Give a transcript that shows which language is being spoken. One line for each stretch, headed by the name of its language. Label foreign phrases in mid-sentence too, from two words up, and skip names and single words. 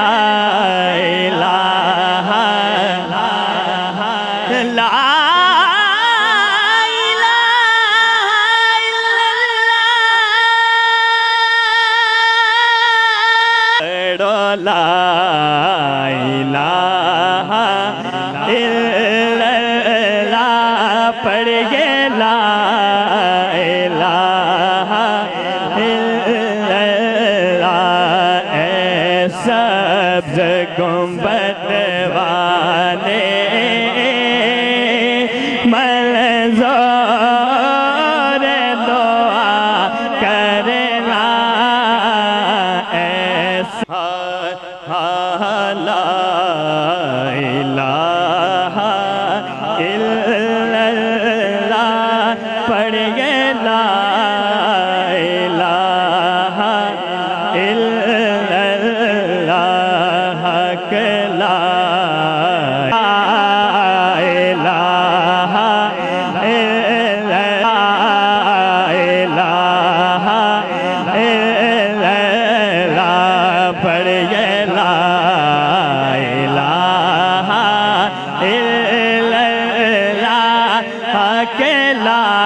Arabic: إله لا لا إله إلا الله پڑھیے لا إله إلا الله
Urdu: اے سبز گنبد والے منظور دعا کرنا ایسا
Arabic: لا إله الا اللہ
Urdu: پڑھیے لا
Arabic: الہ الا اللہ کہ لا الہ الا الہ الا اللہ پڑھیے لا الہ الا اللہ کہ لا